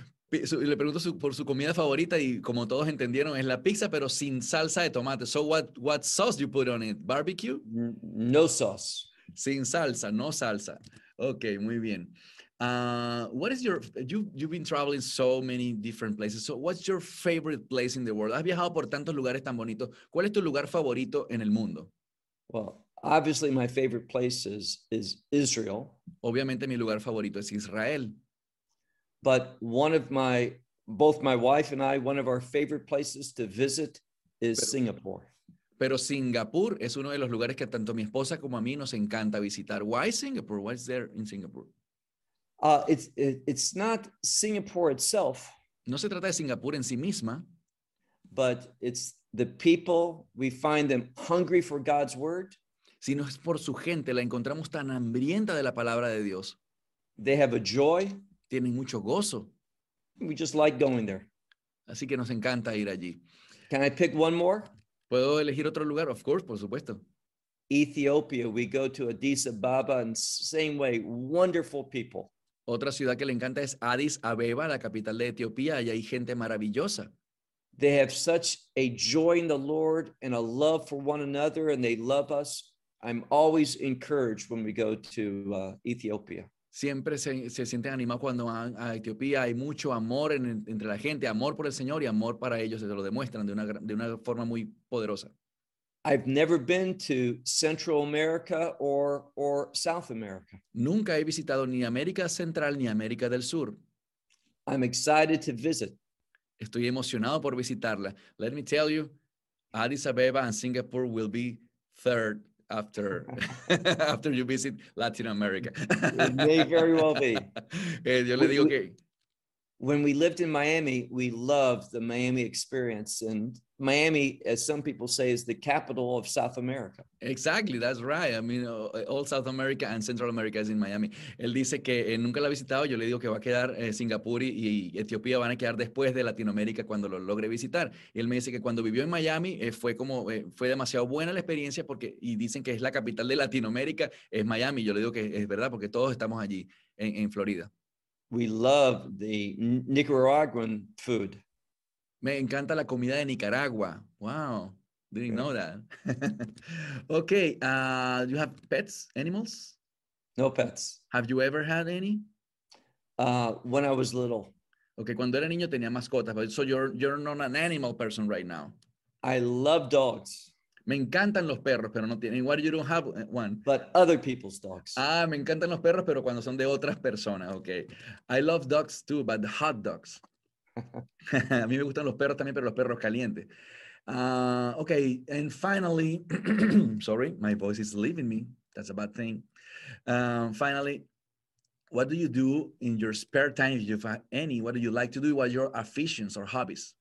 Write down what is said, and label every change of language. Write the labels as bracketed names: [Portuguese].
[Spanish] Le pregunto por su comida favorita y como todos entendieron es la pizza pero sin salsa de tomate. [English] So what sauce you put on it? Barbecue? No sauce. [Spanish] Sin salsa, no salsa. Okay, muy bien. [English] What is your, you've been traveling so many different places. So what's your favorite place in the world? [Spanish] Has viajado por tantos lugares tan bonitos. ¿Cuál es tu lugar favorito en el mundo? [English] Well, obviously my favorite place is Israel. [Spanish] Obviamente mi lugar favorito es Israel. [English] But one of my, both my wife and I, one of our favorite places to visit is Singapore. [Spanish] Pero Singapur es uno de los lugares que tanto mi esposa como a mí nos encanta visitar. [English] Why Singapore? What is there in Singapore? It's not Singapore itself. [Spanish] No se trata de Singapur en sí misma. [English] But it's the people, we find them hungry for God's word. [Spanish] Sino es por su gente, la encontramos tan hambrienta de la palabra de Dios. [English] They have a joy. [Spanish] Tienen mucho gozo. [English] We just like going there. [Spanish] Así que nos encanta ir allí. [English] Can I pick one more? [Spanish] ¿Puedo elegir otro lugar? [English] Of course, [Spanish] por supuesto. [English] Ethiopia, we go to Addis Ababa and same way, wonderful people. [Spanish] Otra ciudad que le encanta es Addis Abeba, la capital de Etiopía. Allá hay gente maravillosa. [English] They have such a joy in the Lord and a love for one another and they love us. I'm always encouraged when we go to Ethiopia. [Spanish] Siempre se siente animado cuando van a Etiopía. Hay mucho amor entre la gente, amor por el Señor y amor para ellos. Se lo demuestran de una forma muy poderosa. [English] I've never been to Central America or South America. [Spanish] Nunca he visitado ni América Central ni América del Sur. [English] I'm excited to visit. [Spanish] Estoy emocionado por visitarla. [English] Let me tell you, Addis Abeba and Singapore will be third after you visit Latin America. It may very well be. [Spanish] Yo le digo que... [English] When we lived in Miami, we loved the Miami experience. And Miami, as some people say, is the capital of South America. Exactly, that's right. I mean, all South America and Central America is in Miami. [Spanish] Él dice que nunca la ha visitado. Yo le digo que va a quedar Singapur y Etiopía van a quedar después de Latinoamérica cuando lo logre visitar. Y él me dice que cuando vivió en Miami fue demasiado buena la experiencia porque y dicen que es la capital de Latinoamérica, es Miami. Yo le digo que es verdad porque todos estamos allí en Florida. [English] We love the Nicaraguan food. [Spanish] Me encanta la comida de Nicaragua. [English] Wow. Didn't know that. [Spanish] Okay. [English] Do you have pets, animals? No pets. Have you ever had any? When I was little. Okay. [Spanish] Cuando era niño tenía mascotas. [English] But so you're not an animal person right now. I love dogs. [Spanish] Me encantan los perros, pero no tienen. [English] What, you don't have one? But other people's dogs. [Spanish] Ah, me encantan los perros, pero cuando son de otras personas, okay. [English] I love dogs too, but the hot dogs. [Spanish] A mí me gustan los perros también, pero los perros calientes. [English] Okay, and finally, sorry, my voice is leaving me. That's a bad thing. Finally, what do you do in your spare time, if you have any? What do you like to do? What are your aficions or hobbies?